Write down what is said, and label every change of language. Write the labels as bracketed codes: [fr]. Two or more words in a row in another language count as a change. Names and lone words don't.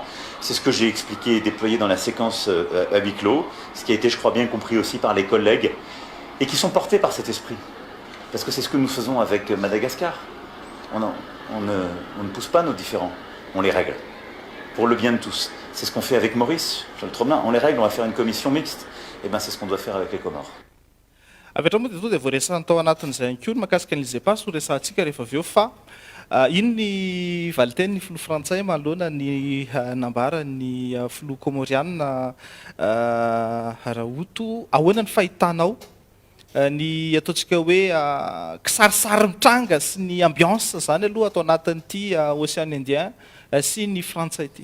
[fr] C'est ce que j'ai expliqué et déployé dans la séquence à huis clos, ce qui a été, je crois, bien compris aussi par les collègues, et qui sont portés par cet esprit. Parce que c'est ce que nous faisons avec Madagascar. On ne pousse pas nos différends, on les règle, pour le bien de tous. C'est ce qu'on fait avec Maurice, Charles Tromelin, on les règle, on va faire une commission mixte. Et bien c'est ce qu'on doit faire avec les Comores. [mg] avy hatrao moa dia to dia voaresana tao anatin'izay ihany koa ny mahakasika an'izay pasy ho resantsika rehefa avy eo fa ino ny valiteny ny filoha frantsay manoloana ny nambara ny filoha komoriana Raoto ahoana ny fahitanao ny ataontsika hoe kisarisary mitranga sy ny ambiance zany aloha atao anatin'ity Océan Indien sy ny frantsay ity.